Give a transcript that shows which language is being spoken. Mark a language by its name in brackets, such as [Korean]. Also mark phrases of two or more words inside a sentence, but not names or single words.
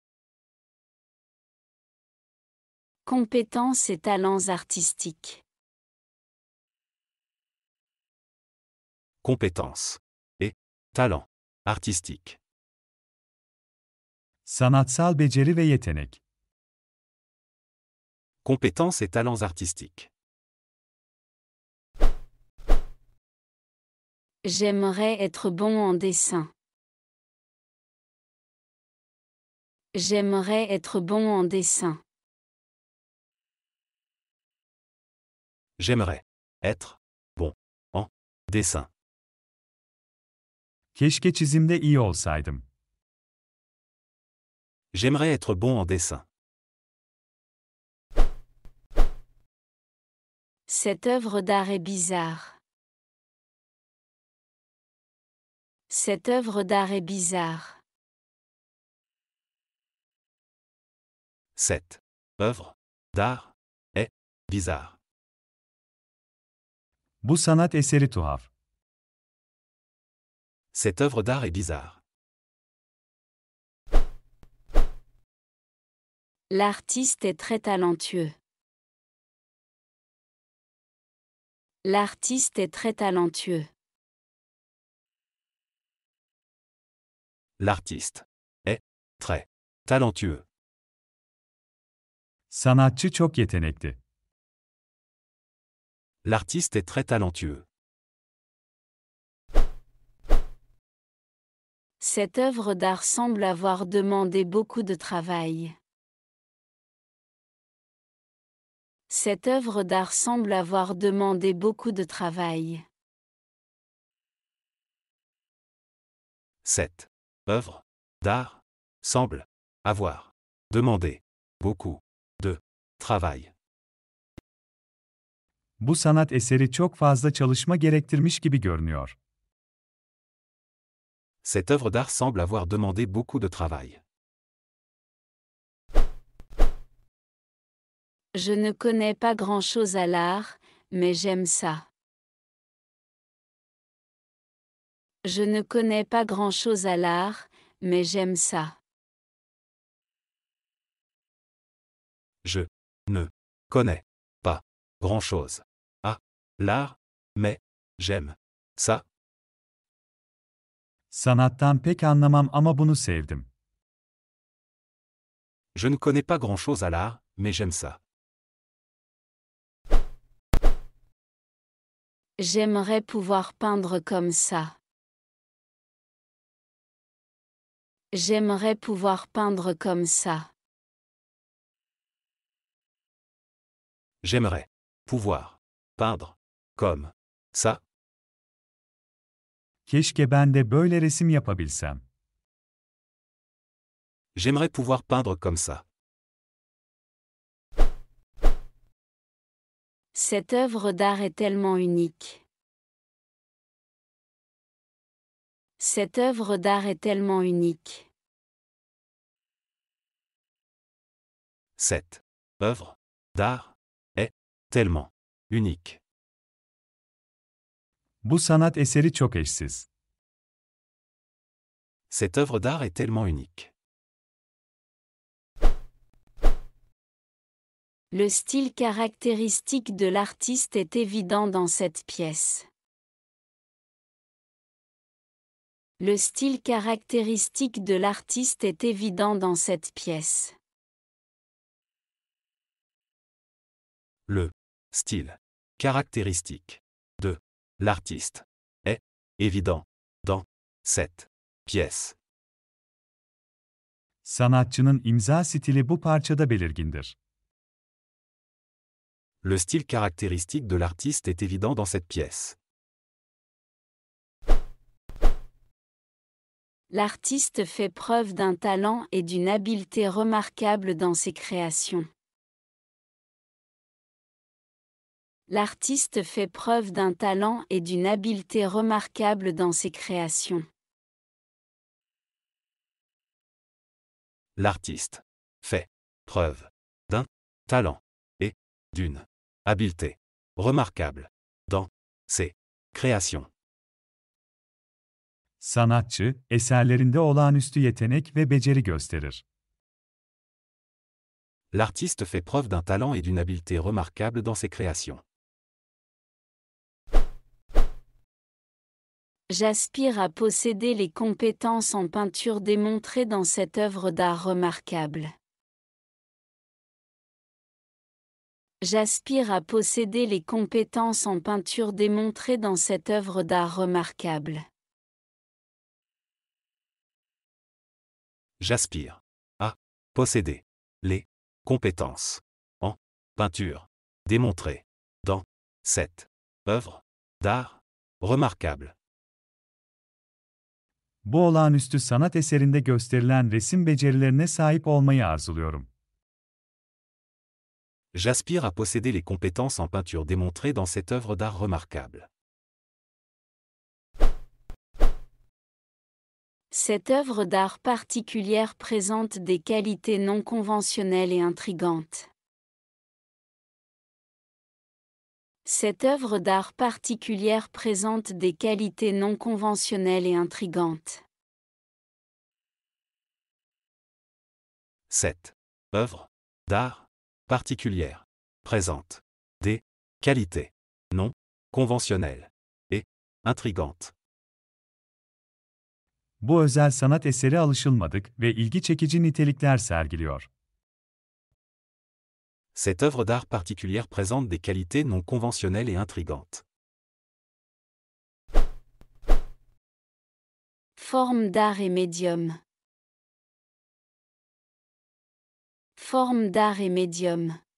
[French] Compétences et talents artistiques. Compétences et talents artistiques. [Turkish] Sanatsal beceri ve yetenek. [French] Compétences et talents artistiques. J'aimerais être bon en dessin. J'aimerais être bon en dessin. J'aimerais être bon en dessin. [Turkish] Keşke çizimde iyi olsaydım. [French] J'aimerais être bon en dessin. Cette œuvre d'art est bizarre. Cette œuvre d'art est bizarre. Cette œuvre d'art est bizarre. [Turkish] Bu sanat eseri tuhaf. [French] Cette œuvre d'art est bizarre. L'artiste est très talentueux. L'artiste est très talentueux. L'artiste est très talentueux. [Turkish] Sanatçı çok yetenekli. [French] L'artiste est très talentueux. Cette œuvre d'art semble avoir demandé beaucoup de travail. Cette œuvre d'art semble avoir demandé beaucoup de travail. Cette œuvre d'art semble avoir demandé beaucoup de travail. [Turkish] Bu sanat eseri çok fazla çalışma gerektirmiş gibi görünüyor. [French] Cette œuvre d'art semble avoir demandé beaucoup de travail. Je ne connais pas grand-chose à l'art, mais j'aime ça. Je ne connais pas grand-chose à l'art, mais j'aime ça. Je ne connais pas grand-chose à l'art, mais j'aime ça. [Turkish] Sanattan pek anlamam ama bunu sevdim. [French] Je ne connais pas grand-chose à l'art, mais j'aime ça. J'aimerais pouvoir peindre comme ça. J'aimerais pouvoir peindre comme ça. J'aimerais pouvoir peindre comme ça. [Turkish] Keşke ben de böyle resim yapabilsem. [French] J'aimerais pouvoir peindre comme ça. Cette œuvre d'art est tellement unique. Cette œuvre d'art est tellement unique. Cette œuvre d'art est tellement unique. [Turkish] Bu sanat eseri çok eşsiz. [French] Cette œuvre d'art est tellement unique. Le style caractéristique de l'artiste est évident dans cette pièce. Le style caractéristique de l'artiste est évident dans cette pièce. Le style caractéristique de l'artiste est évident dans cette pièce. [Turkish] Sanatçının imza stili bu parçada belirgindir. [French] Le style caractéristique de l'artiste est évident dans cette pièce. L'artiste fait preuve d'un talent et d'une habileté remarquables dans ses créations. L'artiste fait preuve d'un talent et d'une habileté remarquables dans ses créations. L'artiste fait preuve d'un talent et d'une habileté remarquable dans ses créations. [Turkish] Sanatçı, eserlerinde olağanüstü yetenek ve beceri gösterir. [French] L'artiste fait preuve d'un talent et d'une habileté remarquable dans ses créations. J'aspire à posséder les compétences en peinture démontrées dans cette œuvre d'art remarquable. J'aspire à posséder les compétences en peinture démontrées dans cette œuvre d'art remarquable. J'aspire à posséder les compétences en peinture démontrées dans cette œuvre d'art remarquable. [Turkish] Bu olağanüstü sanat eserinde gösterilen resim becerilerine sahip olmayı arzuluyorum. [French] J'aspire à posséder les compétences en peinture démontrées dans cette œuvre d'art remarquable. Cette œuvre d'art particulière présente des qualités non conventionnelles et intrigantes. Cette œuvre d'art particulière présente des qualités non conventionnelles et intrigantes. Cette œuvre d'art particulière présente des qualités non conventionnelles et intrigantes. [Turkish] Bu özel sanat eseri alışılmadık ve ilgi çekici nitelikler sergiliyor. [French] Cette œuvre d'art particulière présente des qualités non conventionnelles et intrigantes. Forme d'art et médium. Forme d'art et médium.